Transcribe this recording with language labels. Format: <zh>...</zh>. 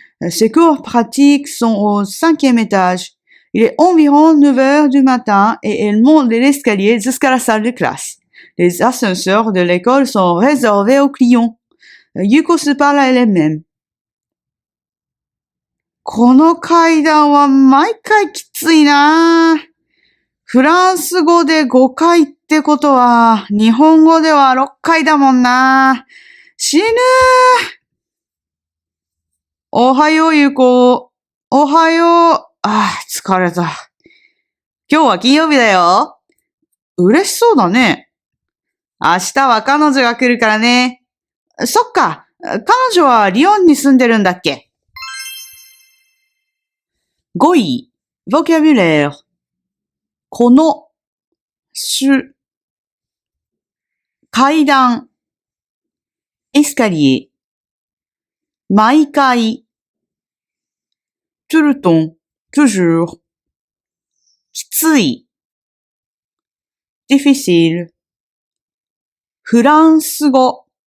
<fr>Ses cours pratiques sont au 5e étage. Il est environ 9 heures du matin et elle monte l'escalier jusqu'à la salle de classe. Les ascenseurs de l'école sont réservés aux clients. Yuko se parle à elle-même.</fr> <ja>この階段は毎回きついなぁ。フランス語で5回ってことは、日本語では6回だもんな。死ぬー。おはよう、ゆうこ。おはよう。疲れた。今日は金曜日だよ。嬉しそうだね。明日は彼女が来るからね。そっか。彼女はリヨンに住んでるんだっけ。 5位、vocabulaire。この、階段、エスカリエ、毎回、</ja> <fr>tout le temps, toujours,</fr> <ja>きつい、difficile, フランス語、</ja>